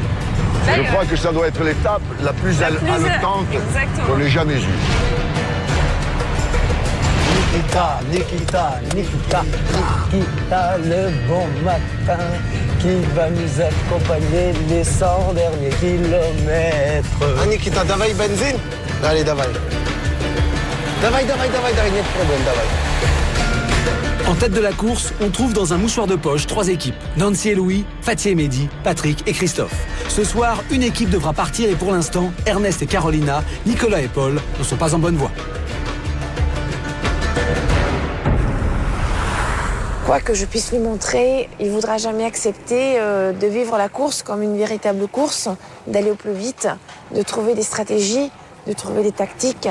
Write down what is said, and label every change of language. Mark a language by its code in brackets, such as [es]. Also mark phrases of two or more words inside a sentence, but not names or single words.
[fr] Je crois que ça doit être l'étape la plus haletante qu'on ait jamais eue. Nikita, le bon matin, qui va nous accompagner les 100 derniers kilomètres. [ru] Ah, Nikita, давай бензин? Allez, давай. Давай, нет проблем, давай. [fr] En tête de la course, on trouve dans un mouchoir de poche 3 équipes. Nancy et Louis, Fatih et Mehdi, Patrick et Christophe. Ce soir, une équipe devra partir et pour l'instant, Ernest et Carolina, Nicolas et Paul ne sont pas en bonne voie. Quoi que je puisse lui montrer, il ne voudra jamais accepter de vivre la course comme une véritable course, d'aller au plus vite, de trouver des stratégies, de trouver des tactiques.